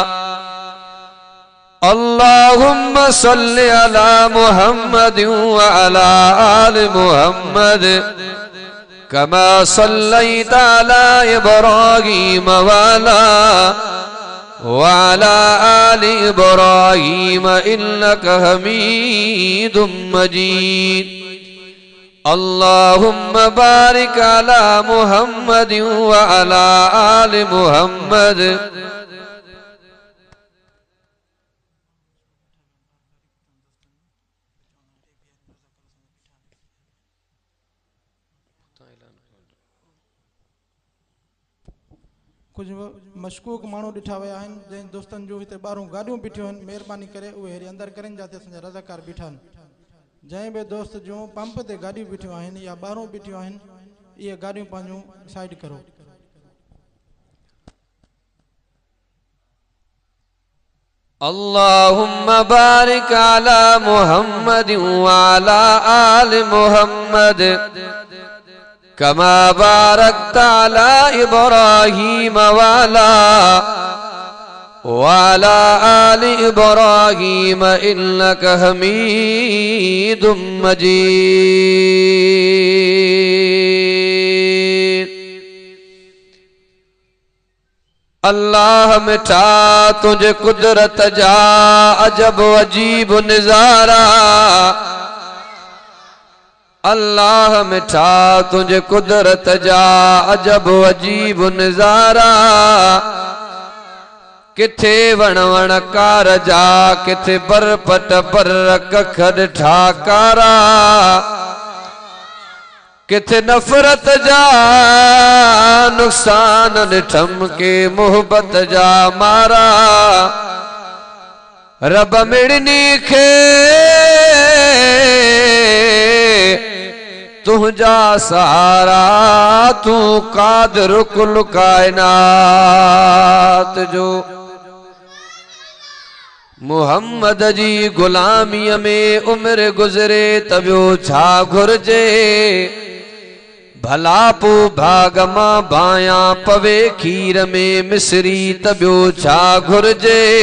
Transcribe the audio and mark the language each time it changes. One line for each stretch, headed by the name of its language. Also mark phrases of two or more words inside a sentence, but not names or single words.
Arabic: اللهم صل على محمد وعلى آل محمد كما صليت على إبراهيم وعلى آل إبراهيم إنك حميد مجيد. اللهم بارك على محمد وعلى آل محمد.
Sindhi: कुछ मशकूक माण्हू ॾिठा विया आहिनि जंहिं दोस्तनि जूं हिते ॿाहिरूं गाॾियूं बीठियूं आहिनि, महिरबानी करे उहे हेॾे अंदरि करेनि जिते असांजा रज़ाकार बीठा आहिनि। जंहिं बि दोस्त जूं पंप ते गाॾियूं बीठियूं आहिनि या ॿाहिरूं बीठियूं आहिनि, इहे गाॾियूं पंहिंजूं साइड करो।
Arabic: اللهم بارك على محمد وعلى آل محمد كما باركت على إبراهيم وعلى آل إبراهيم إنك حميد مجيد.
Sindhi: अल्लाह मिठा तुझे कुदरत जा अजब अजीब नज़ारा। अल्लाह मिठा तुझे कुदरत जा अजब अजीब नज़ारा। किथे वण वणकार जा किथे बर पट पर कखर ठाकारा। किथे नफरत जा नुकसान निठम के मोहब्बत जा मारा। रब मिड़नी खे तुझा सहारा। तू कादिर कुल कायनात जो। मुहम्मद जी गुलामीअ में उम्र गुज़रे त ॿियो छा घुर्जे। भला पो भाग मां बाया पवे खीर में मिसरी त ॿियो छा घुर्जे।